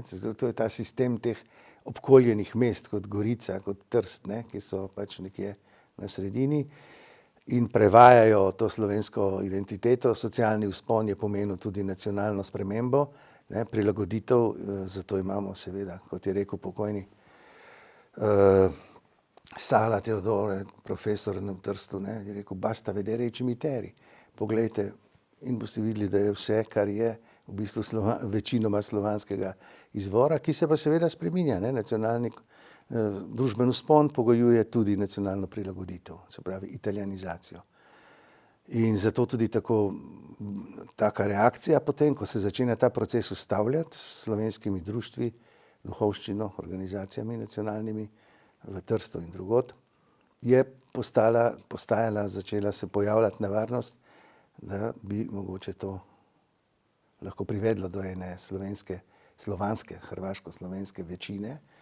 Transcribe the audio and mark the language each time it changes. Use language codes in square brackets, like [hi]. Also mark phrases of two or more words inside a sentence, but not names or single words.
[sl] To je ta sistem teh obkoljenih mest kot Gorica, kot Trst, ne, ki so pač nekje na sredini in prevajajo to slovensko identiteto. Socialni vzpon je pomenil tudi nacionalno spremembo, ne, prilagoditev, zato imamo seveda, kot je rekel pokojni Sala Teodore, profesor na Trstu, ne, je rekel, [it] basta vedere i cimiteri. [sl] Poglejte in boste videli, da je vse, kar je v bistvu večinoma slovanskega izvora, ki se pa seveda spreminja. Ne, nacionalni družben vzpon pogojuje tudi nacionalno prilagoditev, se pravi italijanizacijo. In zato tudi taka reakcija potem, ko se začne ta proces ustavljati s slovenskimi društvi, duhovščino, organizacijami nacionalnimi v Trstu in drugod, je začela se pojavljati nevarnost, da bi mogoče to lahko privedlo do ene slovanske, hrvaško-slovenske večine.